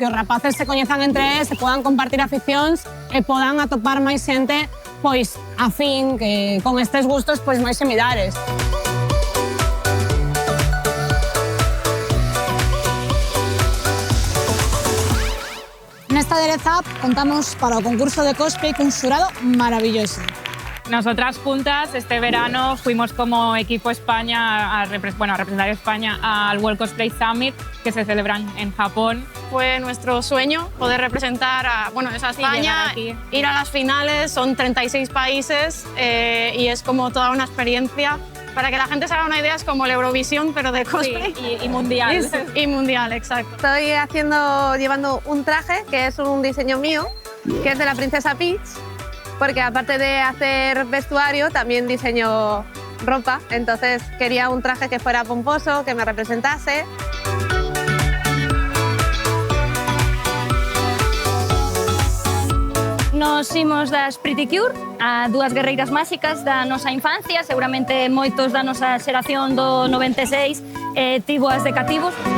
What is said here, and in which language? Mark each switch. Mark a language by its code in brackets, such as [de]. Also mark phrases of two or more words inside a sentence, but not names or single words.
[gl] Que os rapaces se coñezan entre eles, se podan compartir aficións e podan atopar máis xente pois afín, que con estes gustos pois máis similares. Nesta Ladies Up contamos para o concurso de cosplay con un xurado maravilloso. [es] Nosotras juntas este verano fuimos como equipo España a representar a España al World Cosplay Summit que se celebran en Japón. Fue nuestro sueño poder representar a España, ir a las finales, son 36 países y es como toda una experiencia. Para que la gente se haga una idea, es como la Eurovisión, pero de cosplay. Sí, y mundial. Y mundial, exacto. Estoy llevando un traje que es un diseño mío, que es de la princesa Peach, porque aparte de hacer vestuario, también diseño ropa. Entonces quería un traje que fuera pomposo, que me representase. [gl] Nos imos das Pretty Cure, a dúas guerreiras máxicas da nosa infancia, seguramente moitos da nosa xeración do 96 tivoas de cativos.